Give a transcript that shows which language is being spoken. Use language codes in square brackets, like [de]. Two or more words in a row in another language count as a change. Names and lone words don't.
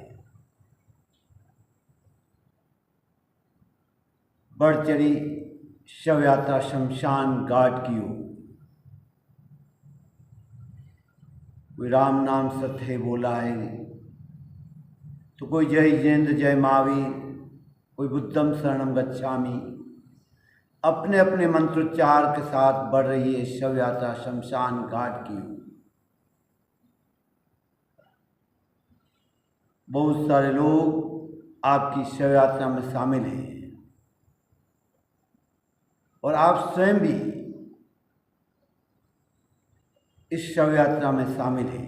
[hi] बढ़ चढ़ी शव यात्रा शमशान घाट की ओर। कोई राम नाम सत्य बोला है, तो कोई जय जिनेंद्र जय महावीर, कोई [pi] बुद्धम शरणम गच्छामि। [hi] अपने अपने मंत्रोच्चार के साथ बढ़ रही है शव यात्रा शमशान घाट की ओर। बहुत सारे लोग आपकी शव यात्रा में शामिल हैं और आप स्वयं भी इस शव यात्रा में शामिल हैं।